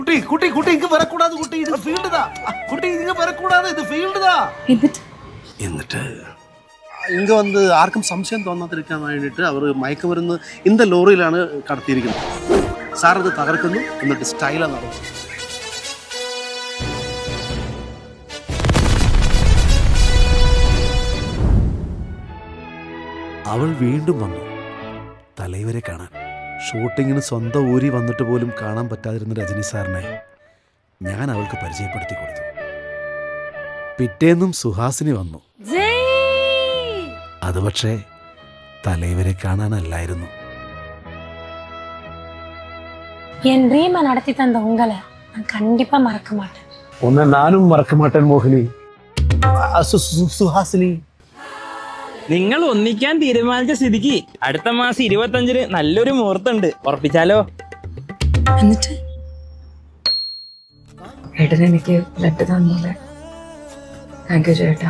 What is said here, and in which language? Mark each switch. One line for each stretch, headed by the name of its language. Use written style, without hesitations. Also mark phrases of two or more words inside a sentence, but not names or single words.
Tamil: குட்டி குட்டி குட்டி இங்க வரக்கூடாது குட்டி இது ஃபீல்டு தான் குட்டி இங்க வரக்கூடாது இது ஃபീൽഡ് தான்
Malayalam: എന്നിട്ട് ഇങ്ങ വന്ന് ആർക്കും സംശയം തോന്നാതിരിക്കാൻ വേണ്ടിയിട്ട് അവർ മയക്കുമരുന്ന് இந்த ലോറിയിലാണ് കടത്തിയിരിക്കുന്നത് സാർ അത് തകർക്കുന്നു എന്നിട്ട് സ്റ്റൈലാണ് നടത്തുന്നത് അവൾ വീണ്ടും വന്നു തലൈവരെ കാണാൻ ഷൂട്ടിങ്ങിന് സ്വന്തം ഊരി വന്നിട്ട് പോലും കാണാൻ പറ്റാതിരുന്ന രജനി സാറിനെ ഞാൻ അവൾക്ക് പരിചയപ്പെടുത്തി കൊടുത്തു പിറ്റേന്നും സുഹാസിനി വന്നു അത് പക്ഷേ തലൈവരെ കാണാനല്ലായിരുന്നു
Tamil: என் ட்ரீமை நடத்தி தந்த உங்களை நான் கண்டிப்பா மறக்க மாட்டேன் உன்னை நானும் மறக்க மாட்டேன் മോഹിനി സുഹാസിനി
Malayalam: നിങ്ങൾ ഒന്നിക്കാൻ തീരുമാനിച്ച സ്ഥിതിക്ക് അടുത്ത മാസം 25-ന് നല്ലൊരു മുഹൂർത്തമുണ്ട് ഉറപ്പിച്ചാലോ എന്നിട്ട് ഏട്ടൻ എനിക്ക് ബ്ലഡ് തന്നൂലെ
English: thank you
Malayalam: ചേട്ടാ